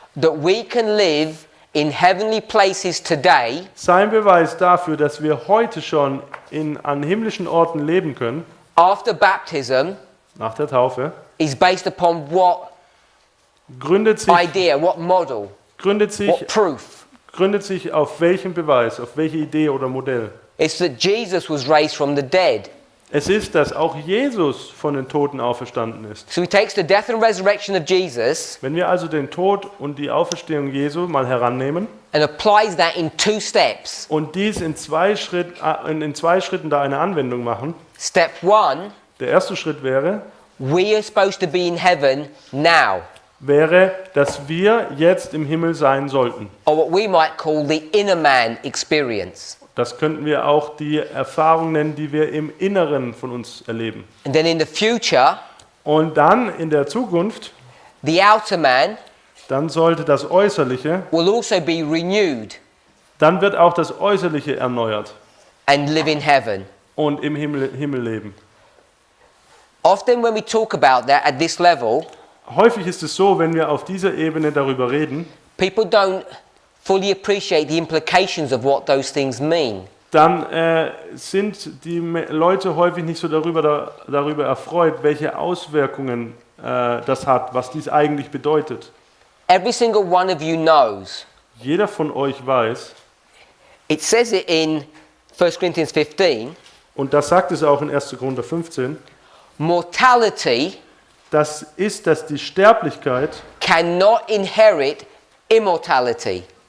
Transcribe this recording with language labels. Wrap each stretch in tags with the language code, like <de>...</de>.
<en>that we can live in heavenly places today</en> <de>sein Beweis dafür, dass wir heute schon an himmlischen Orten leben können,</de> <en>after baptism</en> <de>nach der Taufe,</de> <en>is based upon what</en> <de>gründet sich</de> <en>idea, what model, what proof?</en> <de>gründet sich auf welchem Beweis, auf welche Idee oder Modell?</de> <en>It's that Jesus was raised from the dead.</en> <de>Es ist, dass auch Jesus von den Toten auferstanden ist.</de> <en>So he takes the death and resurrection of Jesus</en> <de>Wenn wir also den Tod und die Auferstehung Jesu mal herannehmen</de> <en>and applies that in two steps.</en> <de>und dies in zwei Schritten da eine Anwendung machen,</de> <en>Step 1,</en> <de>der erste Schritt wäre,</de> <en>we are supposed to be in heaven now,</en> <de>dass wir jetzt im Himmel sein sollten.</de> <en>or what we might call the inner man experience.</en> <de>Das könnten wir auch die Erfahrung nennen, die wir im Inneren von uns erleben.</de> <en>And then in the future,</en> <de>Und dann in der Zukunft,</de> <en>the outer man</en> <de>dann sollte das Äußerliche,</de> <en>will also be renewed</en> <de>dann wird auch das Äußerliche erneuert</de> <en>and live in heaven.</en> <de>und im Himmel leben.</de> <en>Often when we talk about that at this level,</en> <de>Häufig ist es so, wenn wir auf dieser Ebene darüber reden,</de> <en>people don't fully appreciate the implications of what those things mean.</en> <de>dann sind die Leute häufig nicht so darüber erfreut, welche Auswirkungen das hat, was dies eigentlich bedeutet.</de> <en>Every single one of you knows.</en> <de>Jeder von euch weiß,</de> <en>It says it in 1 Corinthians 15,</en> <de>und das sagt es auch in 1. Korinther 15,</de> <en>mortality</en> <de>das ist, dass die Sterblichkeit</de> <en>cannot inherit immortality.</en>